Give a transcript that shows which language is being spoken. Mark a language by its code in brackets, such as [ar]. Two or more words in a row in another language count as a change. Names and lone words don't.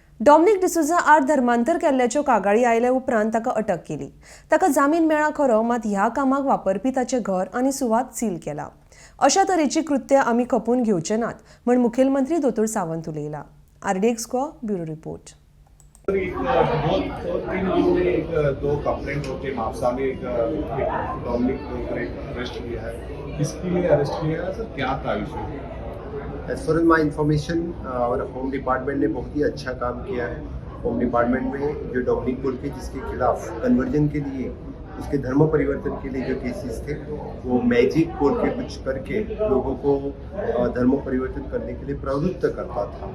[kok] डॉमिनिक डिसूजा आड धर्मांतर केल्ल्याच्यो कागाळी आयल्या उपरांत ताका अटक केली। ताका जामीन मेळ्ळा खरो, मात ह्या कामाक वापरपी ताचें घर आनी सुवात सील केला। अशा तरेची कृत्यां आमी खपून घेवचे नात म्हण मुखेलमंत्री दोतोर सावंत उलयला। [hi] RDX को [en] bureau report. [hi] दो कंप्लेंट होते मापसा में एक डॉमिनिक को अरेस्ट किया है। किसके लिए अरेस्ट किया है सर, क्या था इशू? [en] as far as my information [hi] और [en] home department [hi] ने बहुत ही अच्छा काम किया है। [en] home department [hi] में जो डॉमिनिक बोल के जिसके खिलाफ कन्वर्जन के लिए, उसके धर्म परिवर्तन के लिए जो केसेस थे, वो मैजिक बोल के कुछ करके लोगों को धर्म परिवर्तन करने के लिए प्रवृत्त करता था।